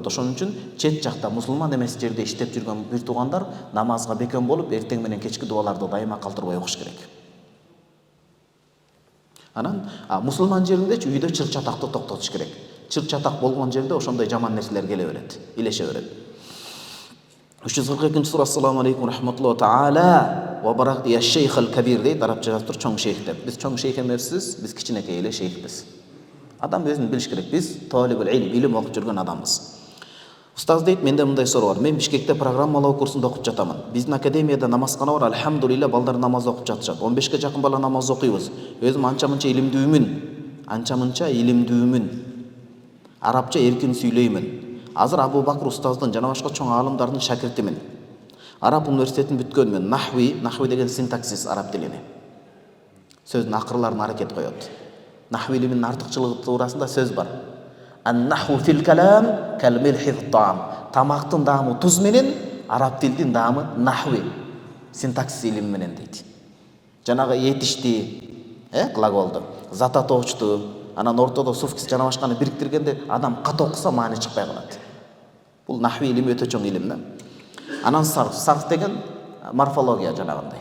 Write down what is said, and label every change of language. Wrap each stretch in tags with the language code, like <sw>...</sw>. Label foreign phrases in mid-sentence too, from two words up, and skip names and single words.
<ky>Ошон үчүн чет жакта мусулман эмес жерде иштеп жүргөн бир туугандар намазга бекем болуп, эртең менен кечки дубаларды дайыма калтырбай окуш керек. Анан мусулман жериндечи үйдө чыр-чатакты токтотуш керек. Чыр-чатак болгон жерде ошондой жаман нерселер келе берет, илеше берет. 342 сура</ky> <ar>السلام عليكم رحمة الله تعالى وبركاته يا شيخ الكبير</ar> <ky>дейт, арабча жазып тур чоң шейх деп. Биз чоң шейх эмеспиз, биз кичинекей эле шейхпиз. Адам өзүн билиш керек. Биз</ky> <ar>طالب العلم,</ar> <ky>илим окуп жүргөн адамбыз. Устаз дейт, менде мындай суроо бар. Мен Бишкекте программалоо курсунда окуп жатамын. Биздин академияда намазкана бар, альхамдулилла, балдар намаз окуп жатышат. 15ке жакын бала намаз окуйбуз. Өзүм анча-мынча илимдүүмүн. Арабча эркин сүйлөймүн. Азыр Абу Бакр устаздын жана башка чоң аалымдардын шакиртимин. Араб университетин бүткөнмүн. Нахви деген синтаксис араб тилине. Сөздүн акырларын аракет коёт. Нахви илиминин артыкчылыгы туурасында сөз бар.</ky> <ar>النحو في الكلام كالملح في الطعام.</ar> <ky>Тамактын даамы туз менен, араб тилдин даамы нахви, синтаксис илими менен дейт. Жанагы этишти, глаголду, зататоочту, анан ортодо суффикс жана башканы бириктиргенде адам кат окуса маани чыкпай калат. Бул нахви илими өтө чоң илим да. Анан сарф деген морфология жанагындай.</ky>